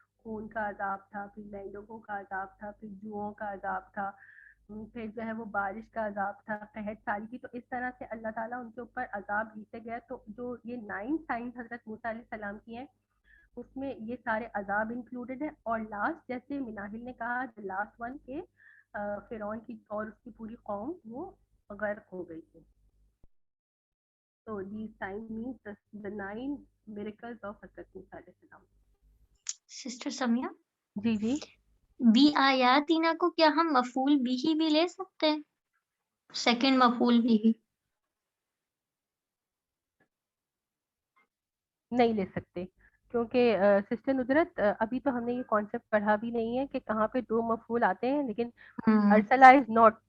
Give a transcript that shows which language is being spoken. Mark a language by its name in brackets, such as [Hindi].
[Urdu] خون کا عذاب تھا, پھر مینڈکوں کا عذاب تھا, پھر جوؤں کا عذاب تھا, پھر جو ہے وہ بارش کا عذاب تھا, قحط سالی کی. تو اس طرح سے اللہ تعالیٰ ان کے اوپر عذاب بھیجتے گیا. تو جو یہ 9 سائنس حضرت موسیٰ علیہ السلام کی ہیں اس میں یہ سارے عذاب انکلوڈیڈ ہیں. اور لاسٹ جیسے مناہل نے کہا لاسٹ ون کے فرعون کی اور اس کی پوری قوم وہ غرق ہو گئی تھی. [English] تو these signs means the 9 miracles of حضرت موسیٰ علیہ السلام. [Urdu] Sister Sumaiya, جی جی, be آیاتینا کو کیا ہم مفعول بھی لے سکتے ہیں؟ سیکنڈ مفعول بھی نہیں لے سکتے, کیونکہ سسٹر ندرت ابھی تو ہم نے یہ کانسیپٹ پڑھا بھی نہیں ہے کہ کہاں پہ 2 مفعول آتے ہیں, لیکن ارسلہ [English] is not